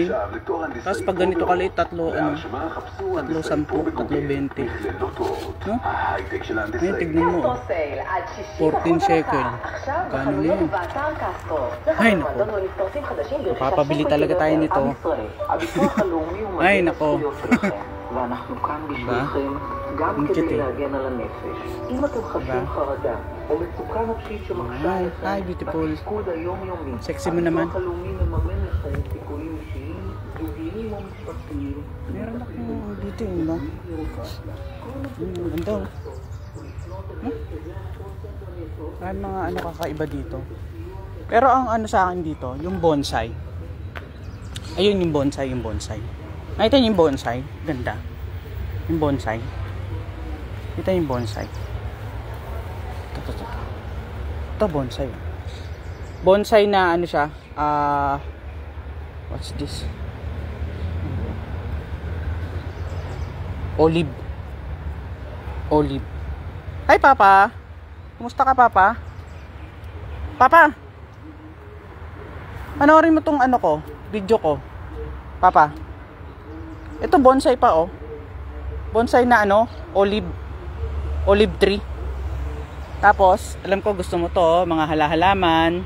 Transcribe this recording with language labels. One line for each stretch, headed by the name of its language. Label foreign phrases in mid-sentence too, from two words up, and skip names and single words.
Filipino: Tapos pag ganito kaliit, 310, 320. No? Ngayon, tignan mo, oh. 14 shekel. Gano'n yun? Ay, nako. Mapapabili talaga tayo nito. Ay, nako.
Hebrew: ואנחנו כאן בשבילכם גם כדי להגן על הנפש. אם אתם חשים חרדה או מצוקה נפשית שמקשה עליכם בתפקוד היומיומי, הביטוח הלאומי מממן לכם טיפולים אישיים, זוגיים או משפחתיים.
Filipino: meron akong dito yun ba? Ganda. May mga kakaiba dito. Pero ang sa akin dito, yung bonsai. Ayun yung bonsai. Nakita niyo yung bonsai? Ganda. Yung bonsai. Kita yung bonsai. Ito bonsai. Bonsai na siya?
English: What's this? Olive. Hi,
Filipino: Papa. Kumusta ka, Papa? Papa. Panoorin mo tong video ko. Papa. Ito bonsai pa, oh. Bonsai na olive tree. Tapos, alam ko gusto mo to, mga halaman.